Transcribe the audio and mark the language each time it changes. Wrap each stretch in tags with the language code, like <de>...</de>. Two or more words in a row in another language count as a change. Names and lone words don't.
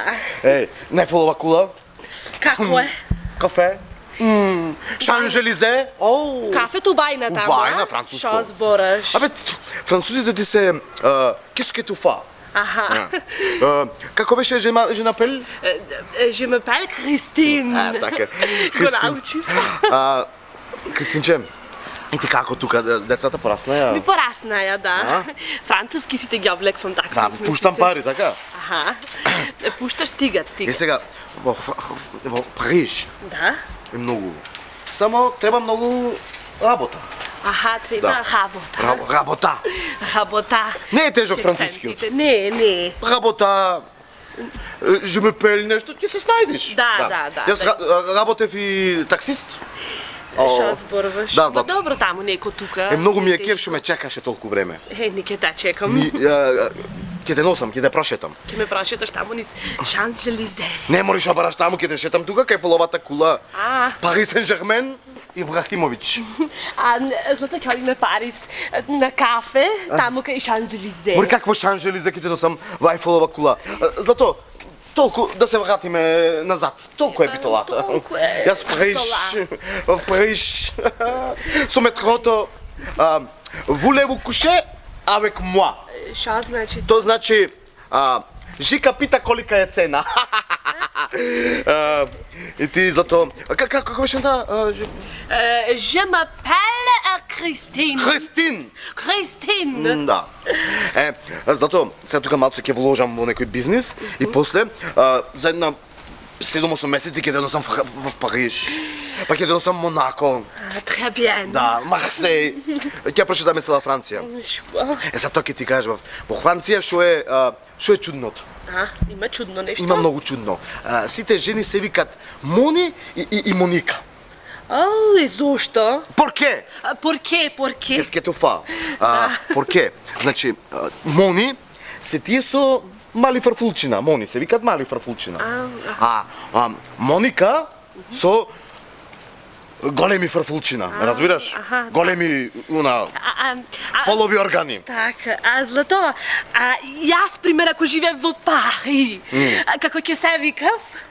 <mk>Нефолова кула. Како е? Кафе. Шанжелизе. Кафето убајна таму, Убајна, француско. Што збораш? Абе, французите ти се киске туфа. Аха. Како беше женапел?</mk> <fr>Je m'appelle Christine.</fr> <mk>Така. Го научив. Кристинче, и ти како тука децата пораснаја? Ми пораснаја, да. Француски сите ги облеквам така. Да, пуштам пари, така? Аха. Пушташ, стигат. И сега, во Париж Да. е многу. Само треба многу работа. Аха, треба работа. Работа. Работа. Не е тежок францускиот. Не. Работа.</mk> <fr>Je m'appelle</fr> <mk>нешто, ти се снајдиш. Да. Јас работев и таксист. Што зборуваш? Да, Ма Злато. добро таму, неко тука. Многу ми е кеф што ме чекаше толку време. Не ке та чекам. Ќе те носам, ќе те прошетам. Ке ме прошеташ таму низ Шанс-Елизе. Не мориш да бараш таму, ќе те шетам тука кај фоловата кула. Парис Сен-Жермен Ибрахимович. Злато ќе одиме Париз на кафе, таму кај Шанс-Елизе. Мори какво Шанс-Елизе ќе те носам во Ајфелова кула. Злато, толку да се вратиме назад. Толку е битолата. Толку е Јас в Париж, со метрото,</mk> <fr>voulez-vous coucher avec moi?</fr> <mk>Шо значи? То значи, Жика пита колика е цена. И ти, Злато, како беше на...</mk> <fr>Je m'appelle Christine.</fr> <mk>Христин! Да. Злато, сега тука малце ќе вложам во некој бизнис и после, за една 7-8 месеци ќе деносам в Париж. Па ќе деносам Монако.</mk> <fr>Très bien.</fr> <mk>Да, Марсеј. Ќе прошетаме цела Франција. Затоа ќе ти кажам, во Франција што е чудното? Има чудно нешто? Има многу чудно. Сите жени се викат Мони и Моника. Зошто?</mk> <es>Por qué? Por qué?</es> <fr>Qu'est-ce que tu fais?</fr> <es>Por qué?</es> <mk>Значи, Мони се тие со мали фарфулчина. Мони се викат мали фарфулчина. Моника со големи фарфулчина, разбираш? Големи полови органи. Така, Злато, јас, пример, ако живеев во Пари, како ќе се викав?</mk>